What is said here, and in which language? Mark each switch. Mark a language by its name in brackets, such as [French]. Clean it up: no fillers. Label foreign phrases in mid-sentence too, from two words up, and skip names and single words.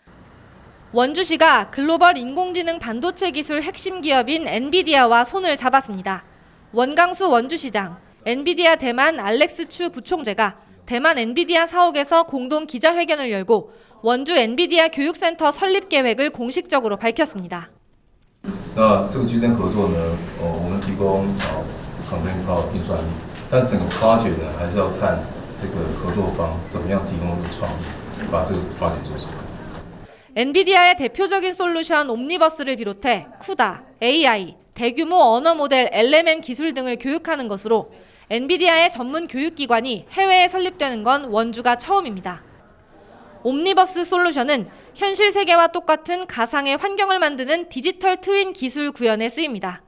[Korean] 원주시가 글로벌 인공지능 반도체 기술 핵심 기업인 엔비디아와 손을 잡았습니다. 원강수 원주시장, 엔비디아 대만 알렉스 추 부총재가 대만 엔비디아 사옥에서 공동 기자회견을 열고 원주 엔비디아 교육센터 설립 계획을 공식적으로 밝혔습니다. [Chinese] 这个 G10 合作呢，我们提供 [English] computing power [Chinese] 运算力，但整个 project 呢，还是要看这个合作方怎么样提供这个创意，把这个 project 做出来。 [Korean] 엔비디아의 대표적인 솔루션 옴니버스를 비롯해 쿠다, AI, 대규모 언어 모델 LMM 기술 등을 교육하는 것으로 엔비디아의 전문 교육기관이 해외에 설립되는 건 원주가 처음입니다. 옴니버스 솔루션은 현실 세계와 똑같은 가상의 환경을 만드는 디지털 트윈 기술 구현에 쓰입니다.